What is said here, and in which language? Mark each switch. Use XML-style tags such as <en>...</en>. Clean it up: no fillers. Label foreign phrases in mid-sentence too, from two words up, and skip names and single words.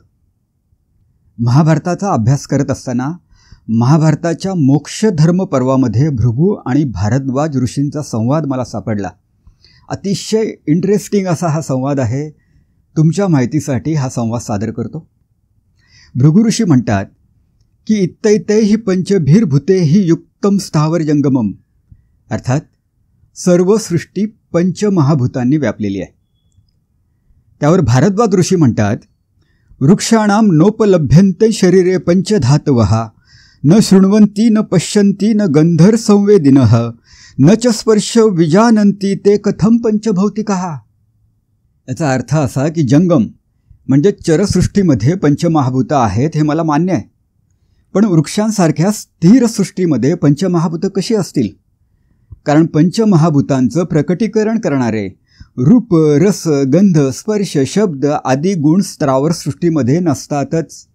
<mr>महाभारताचा अभ्यास करत असताना महाभारताच्या मोक्षधर्म पर्वामध्ये भृगू आणि भारद्वाज ऋषींचा संवाद मला सापडला. अतिशय इंटरेस्टिंग असा हा संवाद आहे. तुमच्या माहितीसाठी हा संवाद सादर करतो. भृगू ऋषी म्हणतात की</mr> <sa>इत्तैतै हि पंचभीर्भूते हि युक्तम स्थावर जंगमम,</sa> <mr>अर्थात सर्व सृष्टी पंचमहाभूतांनी व्यापलेली आहे. त्यावर भारद्वाज ऋषी म्हणतात</mr> <sa>वृक्षाणाम नोपलभ्यन्ते शरीरे पंचधातवः न शृण्वन्ति न पश्यन्ति न गंधर संवेदिनः न च स्पर्श विजानन्ति ते कथम पंचभौतिकः.</sa> <mr>याचा अर्थ असा की जंगम म्हणजे चरसृष्टीमध्ये पंचमहाभूतं आहेत हे मला मान्य आहे. पण वृक्षांसारख्या स्थिर सृष्टीमध्ये पंचमहाभूतं कशी असतील? कारण पंचमहाभूतांचं प्रकटीकरण करणारे रूप, रस, गंध, स्पर्श, शब्द आदी गुण स्त्रावर सृष्टीमध्ये नसतातच.</mr>